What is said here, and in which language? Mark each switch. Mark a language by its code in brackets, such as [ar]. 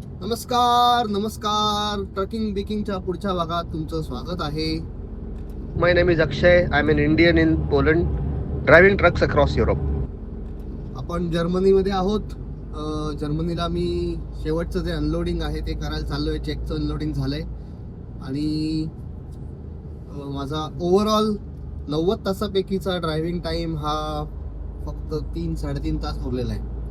[mr] नमस्कार ट्रकिंग बिकिंगच्या पुढच्या भागात तुमचं स्वागत आहे. [en] My name is Akshay. I'm an Indian in Poland, driving trucks across Europe. [mr] आपण जर्मनीमध्ये आहोत. जर्मनीला मी शेवटचं जे अनलोडिंग आहे ते करायला चाललोय. चेकचं अनलोडिंग झालंय आणि माझा ओव्हरऑल 90 तासापैकीचा ड्रायव्हिंग टाइम हा फक्त 3-3.5 तास उरलेला आहे.